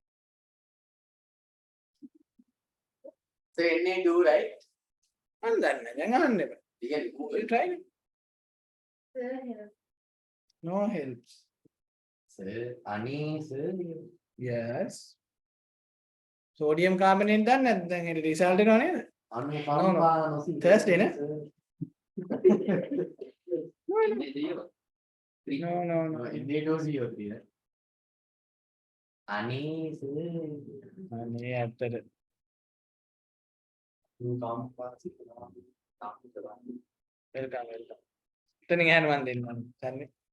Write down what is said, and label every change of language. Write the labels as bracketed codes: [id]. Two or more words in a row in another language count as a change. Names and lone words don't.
[en] So Na2, right? And then never. We can remove You it. try it. Sir, here. No helps. Sir, Ani, sir. Yes. Sodium carbonate done and then it resulted on it. Anu No, no. no. Thursday, ne? Na0. No, no, no. Na2CO3, right? Ani, sir. [si] අනේ ඇත්තට [en] Welcome. welcome welcome. [si] එතනින් එහාට මන් දෙන්නම්. සන්නේ.